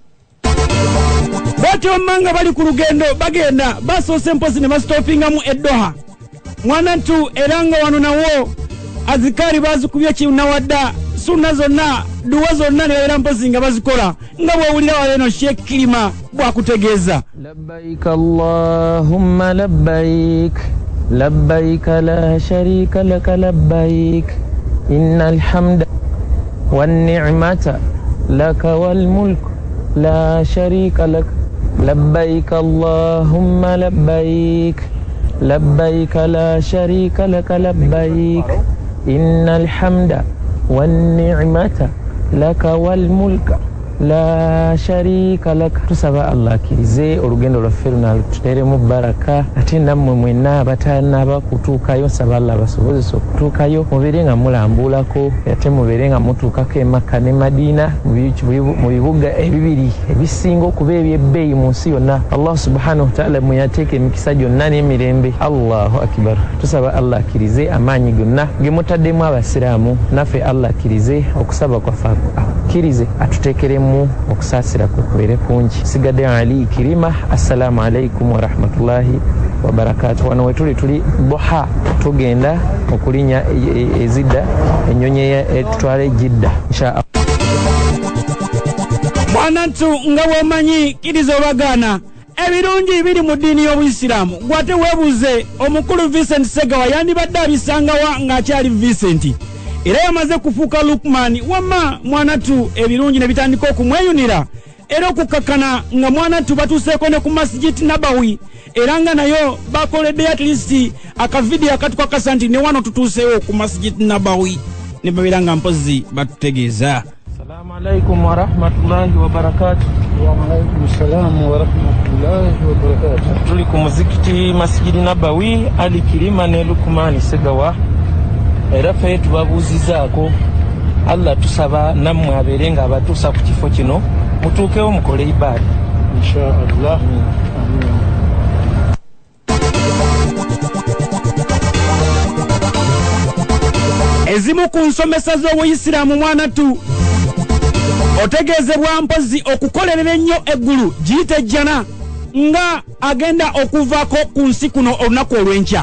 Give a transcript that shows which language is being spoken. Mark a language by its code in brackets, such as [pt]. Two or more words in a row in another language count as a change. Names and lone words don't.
[lg] Bati omanga bali ku lugendo bagenda basoose mpozi ne bastopingamu eddoha. Mwanantu eranga wano nawo azikari bazikubye kinawadda sunna zonna duwa zonna ne era mpozi nga bazikola nga bw'owulira waleeno Sheikh Kilima bw'akutegeeza. [ar] لبيك اللهم لبيك لبيك لا شريك لك لبيك إن الحمد والنعمة لك والملك لا شريك لك لبيك اللهم لبيك لبيك لا شريك لك لبيك إن الحمد والنعمة لك والملك لا شريك لك. [lg] Tusaba Allah kirize olugendo lwaffe luno tuteremu baraka ate nammwe mwenna abatanaba kutuukayo saba Allah basobozesa okutuukayo mubeere nga mulambulako ate mubeere nga mutuukako e Makka ne Madina mu bibuga ebibiri ebisinga okuba ebyebbeeyi mu nsi yonna. Allah [ar] سبحانه وتعالى [lg] muyateeka emikisa gyonna n'emirembe. [ar] الله أكبر. [lg] Tusaba Allah kirize amaanyi gonna ge mutaddemu abasiraamu naffe Allah kirize okusaba kwaffe kirize atuteekeremu okusaasira kubeere kungi. Sigadde Ali Kirima. [ar] السلام عليكم ورحمة الله وبركاته. [lg] Wano wetuli Boha tugenda okulinya ezidda ennyonyi etutwala Jidda inshallah. Mwanantu nga bw'omanyi kiriza obagaana ebirungi biri mu ddiini y'Obuyisiraamu. Gwate weebuuze omukulu Vincent Segawa yandibadde abisangawa ng'akyali Vincent era yamaze kufuuka Lukman. Wamma Mwanantu ebirungi ne bitandika okumweyunira era okukakkana nga Mwanantu batuuseeko ne ku Masjid Nabawi era nga nayo bakoledde [en] at least [lg] akavidiyo akatukakasa nti ne wano tutuuseewo ku Masjid Nabawi ne babeera nga mpozi batutegeeza. [ar] السلام عليكم ورحمة الله وبركاته. وعليكم السلام ورحمة الله وبركاته. [lg] Tuli ku muzikiti Masjid Nabawi Ali Kirima ne Lukman Segawa era ffe tubabuuzizaako Allah tusaba nammwe abeere nga abatuusa ku kifo kino mutuukewo mukole ibaada inshallah. Ezimu ku nsomesa z'Obuyisiraamu Mwanantu otegeezebwa mpozi okukolerera ennyo eggulu giyite jjana nga agenda okuvaako ku nsi kuno olunaku olw'enkya.